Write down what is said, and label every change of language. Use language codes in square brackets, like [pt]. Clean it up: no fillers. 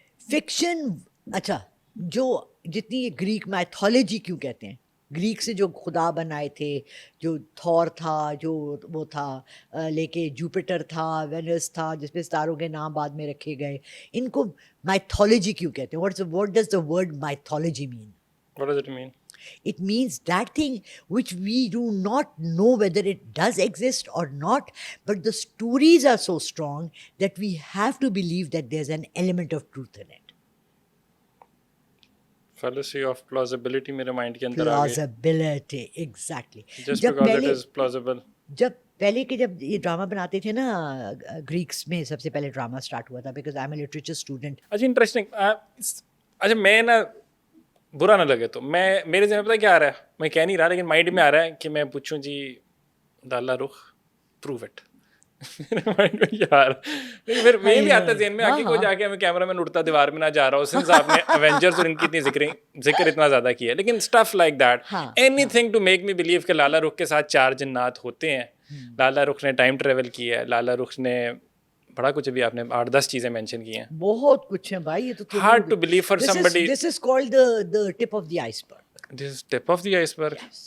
[hi] Fiction, अच्छा, जो जितनी ये ग्रीक मैथोलॉजी क्यों कहते हैं, ग्रीक से जो खुदा बनाए थे, जो थॉर था, जो वो था, लेके जुपिटर था, वेनस था, जिसपे सितारों के नाम बाद में रखे गए, इनको माइथोलॉजी क्यों कहते हैं? [en] What does the word mythology mean? What does it mean? It means that thing which we do not know whether it does exist or not, but the stories are so strong that we have to believe that there's an element of truth in it. Fallacy of plausibility [hi] मेरे mind के अंदर आ गई. [en] Plausibility, exactly. Just [hi] जब [en] because it [hi] पहले [en] is plausible. [hi] जब ये drama बनाते थे ना, ग्रीक्स में सबसे पहले ड्रामा स्टार्ट हुआ था, [en] Because I am a literature student. [hi] अच्छा, इंटरेस्टिंग. अच्छा, मैं ना, बुरा ना लगे तो मैं, मेरे ज़हन में पता क्या आ रहा है, मैं कह नहीं रहा लेकिन माइंड में आ रहा है कि मैं पूछूं जी लाला रुख प्रूव इट. मेरे माइंड में ये आ रहा है. लेकिन फिर मैं भी आता है ज़हन में आके कोई जाके हमें कैमरा मैन उड़ता दीवार में ना जा रहा हो, सिंस आपने एवेंजर्स और इनकी इतनी जिक्र इतना ज़्यादा किया, लेकिन [en] stuff like that, anything to make me believe [hi] कि लाला रुख के साथ 4 जन्नात होते हैं, लाला रुख ने टाइम ट्रेवल किया है, लाला रुख ने बड़ा कुछ, अभी आपने 8-10 चीज़ें मेंशन की हैं. बहुत कुछ है भाई, ये तो [en] Hard to believe for somebody. This is called the tip of the iceberg. This is tip of the iceberg.